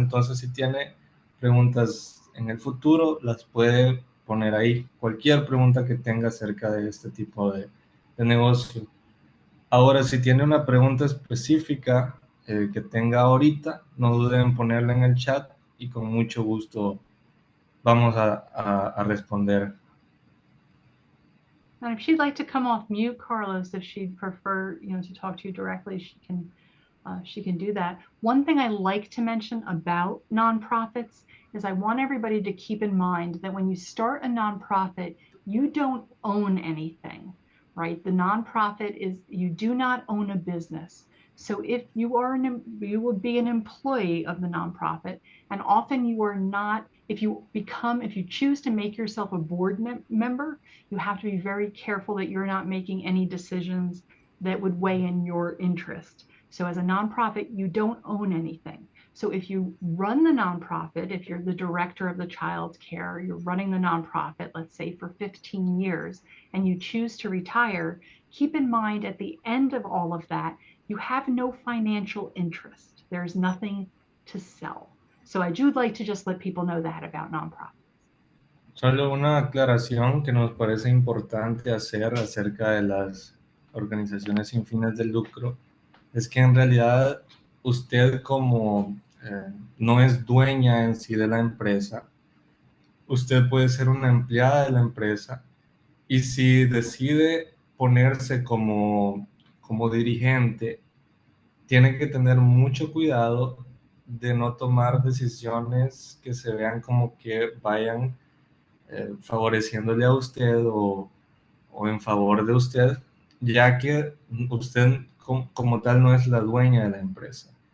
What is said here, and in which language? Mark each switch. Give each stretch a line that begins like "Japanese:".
Spanish: Entonces, si tiene preguntas en el futuro, las puede poner ahí, cualquier pregunta que tenga acerca de este tipo de negocio. Ahora, si tiene una pregunta específica que tenga ahorita, no duden en ponerla en el chat y con mucho gusto vamos a responder.
English: And if she'd like to come off mute, Carlos, if she'd prefer, to talk to you directly, she can do that. One thing I like to mention about nonprofits is I want everybody to keep in mind that when you start a nonprofit, you don't own anything, right? The nonprofit you do not own a business. So if you would be an employee of the nonprofit, and often you are not. If you choose to make yourself a board member, you have to be very careful that you're not making any decisions that would weigh in your interest. So as a nonprofit, you don't own anything. So if you run the nonprofit, if you're the director of the child's care, you're running the nonprofit, let's say for 15 years, and you choose to retire, keep in mind at the end of all of that, you have no financial interest. There's nothing to sell. So I do like to just let people know that about nonprofits.
Spanish: Solo una aclaración que nos parece importante hacer acerca de las organizaciones sin fines de lucro es que en realidad usted, como no es dueña en sí de la empresa, usted puede ser una empleada de la empresa, y si decide ponerse como dirigente, tiene que tener mucho cuidado de no tomar decisiones que se vean como que vayan favoreciéndole a usted o en favor de usted, ya que usted como tal no es la dueña de la empresa.